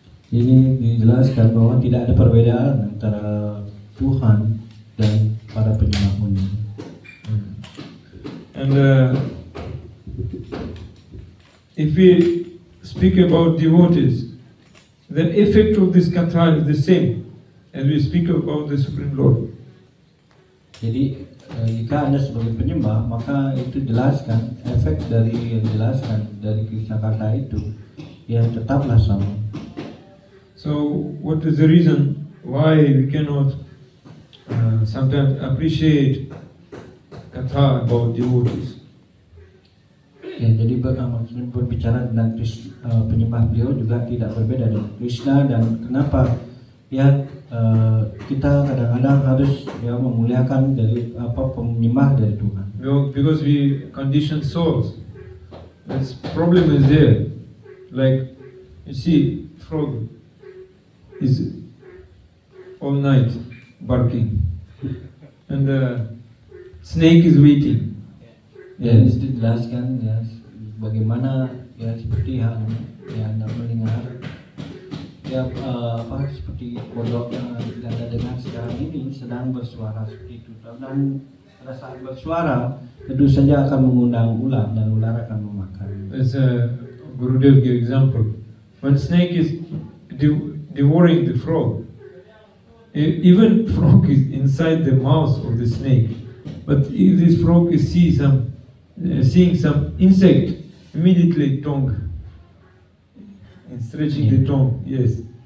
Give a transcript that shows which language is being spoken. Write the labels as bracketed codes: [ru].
[id] Ini dijelaskan bahwa tidak ada perbedaan antara Tuhan dan para penyembah-Nya. [en] And if we speak about devotees, the effect of this katha is the same as we speak about the Supreme Lord. [id] Jadi jika Anda sebagai penyembah, maka itu jelaskan efek dari yang dijelaskan dari Krishna kata itu ya tetaplah sama. [en] So what is the reason why we cannot sometimes appreciate katha about devotees? [id] Ya, jadi maksudnya berbicara tentang penyembah beliau juga tidak berbeda dengan Krishna, dan kenapa ya kita kadang-kadang harus ya memuliakan dari penyembah dari Tuhan. [en] Because we conditioned souls. This problem is there. Like you see, frog is all night barking, and the snake is waiting. [id] Ya, itu dijelaskan ya bagaimana ya seperti yang Anda mendengar ya seperti kodok yang Anda dengar sekarang ini sedang bersuara seperti itu, dan pada saat bersuara tentu saja akan mengundang ular dan ular akan memakan. [en] As Gurudev gave example, when snake is devouring the frog, even frog is inside the mouth of the snake, but if this frog is seeing some insect, immediately tongue, stretching the tongue, yes.